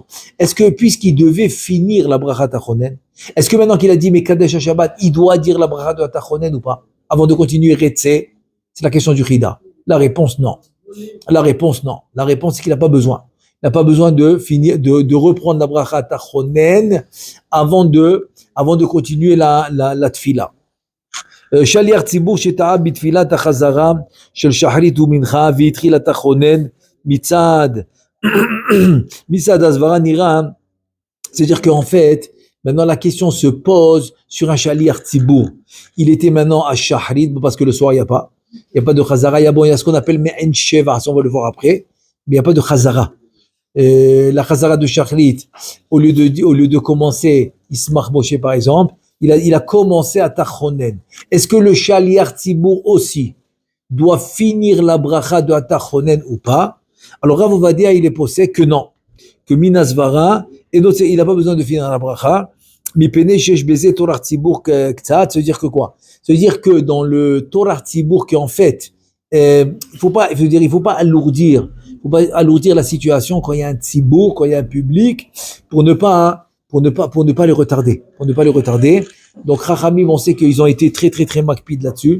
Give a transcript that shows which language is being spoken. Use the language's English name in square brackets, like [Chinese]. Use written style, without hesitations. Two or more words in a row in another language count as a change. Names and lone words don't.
[French] Est-ce que, puisqu'il devait finir la bracha [Hebrew] אתה חונן, [French] est-ce que maintenant qu'il a dit mais [Hebrew] קדש שבת, [French] il doit dire la bracha de Ata Chonen ou pas? Avant de continuer Retse? C'est la question du Chida. La réponse, non. La réponse, c'est qu'il n'a pas besoin. Il n'a pas besoin de finir, de reprendre la bracha [Hebrew] אתה חונן [French] avant de continuer la tfila. [Hebrew] שליח ציבור שטעה בתפילת החזרה של שחרית ומנחה והתחיל את החונן מצד הסברה נראה, [French] c'est-à-dire qu'en fait, maintenant la question se pose sur un [Hebrew] שליח ציבור. [French] Il était maintenant à Shahrit, parce que le soir il n'y a pas de chazara, il y a ce qu'on appelle [Hebrew] מעין שבע, [French] ça on va le voir après, mais il n'y a pas de chazara. La chazara de Shahrit, au lieu de commencer [Hebrew] ישמח משה [French] par exemple, il a commencé à Tachonen. Est-ce que le [Hebrew] שליח ציבור [French] aussi doit finir la bracha de Tachonen ou pas? Alors Rav Ovadia, il est posé que non, que Minasvara, et d'autres, il n'a pas besoin de finir la bracha. [Hebrew] מפני שיש בזה טורח ציבור קצת, [French] ça veut dire que quoi? Ça veut dire que dans le [Hebrew] טורח ציבור, [French] qu'en fait, il faut pas alourdir la situation quand il y a un Tzibur, quand il y a un public, pour ne pas les retarder. Donc, Chachamim, on sait qu'ils ont été très, très, très makpid là-dessus.